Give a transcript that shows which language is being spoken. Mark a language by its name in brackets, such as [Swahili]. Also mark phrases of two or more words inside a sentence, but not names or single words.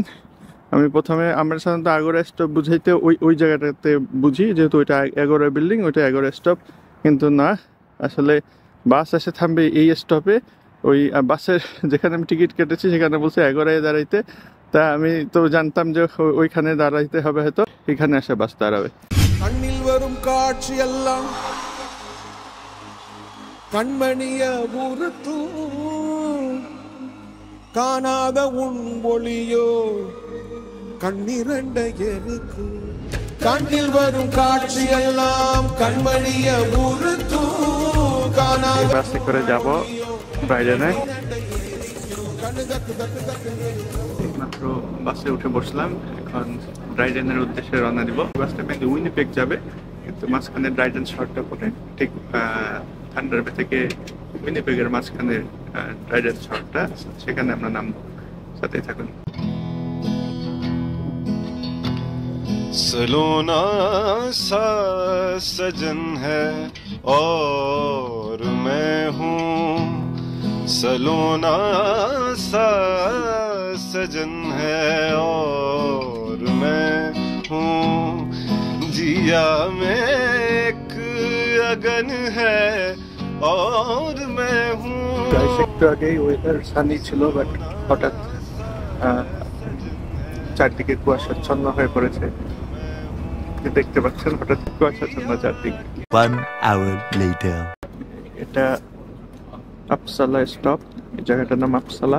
[Bangla] আমি প্রথমে আমরা সাধারণত আগরা স্টপ বুঝাইতে ওই জায়গাটাতে বুঝি, যেহেতু ওইটা এগোরা বিল্ডিং, ওইটা এগোরা স্টপ, কিন্তু না, আসলে বাস এসে থামবে এই স্টপে। ওই বাসের যেখানে আমি টিকিট কেটেছি সেখানে বলছে এগোরায় দাঁড়াইতে। তা আমি তো জানতাম যে ওইখানে দাঁড়াইতে হবে, হয়তো এখানে এসে বাস দাঁড়াবে। [Tamil] கண்ணில் வரும் காட்சி எல்லாம் கண்மணிய உறுத்தும் காணாத உன் ஒளியோ கண்ணிரண்ட எருக்கு கண்ணில் வரும் காட்சி எல்லாம் கண்மணிய உறுத்தும் காணாத [Bangla] বাসে করে যাব ব্রাইডেনে। মাত্র বাসে উঠে বসলাম, এখন ড্রাইডেনের উদ্দেশ্যে রওনা দিব। বাসটা মেনলি উইনিপেগ যাবে, কিন্তু মাঝখানে ড্রাইডেন শর্টটা পরে ঠিক থান্ডার বে থেকে উইনিপেগের মাঝখানে ড্রাইডেন শর্টটা, সেখানে আমরা নামবো। সাথেই থাকুন। [Hindi] सलोना सा सजन है और मैं हूँ, सलोना सा सजन है और मैं हूँ, जिया में एक अगन है और मैं हूँ। [Bangla] একটু আগেই [English] weather sunny [Bangla] ছিল, বাট হঠাৎ চারদিকে কুয়াশাচ্ছন্ন হয়ে পড়েছে। দেখতে পাচ্ছেন হঠাৎ কুয়াশাচ্ছন্ন চারদিকে। [English] 1 hour later. [Bangla] এটা আপসালা স্টপ, এই জায়গাটার নাম আপসালা।